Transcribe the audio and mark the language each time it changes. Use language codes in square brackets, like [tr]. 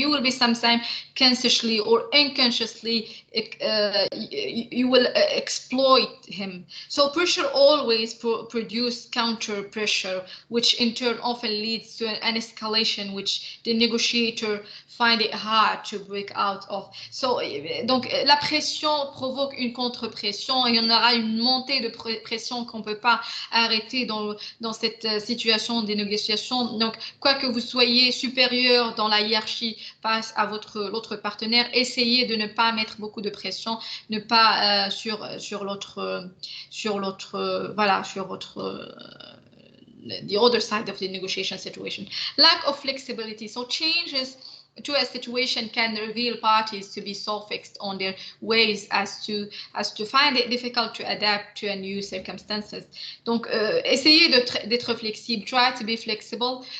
[en] You will be sometimes consciously or unconsciously you will exploit him. So pressure always produce counter pressure, which in turn often leads to an escalation, which the negotiator find it hard to break out of. [fr] So donc la pression provoque une contre-pression, et il y en aura une montée de pression qu'on ne peut pas arrêter dans cette situation des négociations. Donc, quoi que vous soyez supérieur dans la hiérarchie face à l'autre partenaire, essayez de ne pas mettre beaucoup de pression, ne pas sur l'autre, voilà, sur votre [en] the other side of the negotiation situation. Lack of flexibility. So changes to a situation can reveal parties to be so fixed on their ways as to find it difficult to adapt to a new circumstances. [fr] Donc, essayez d'être flexible. [en] Try to be flexible.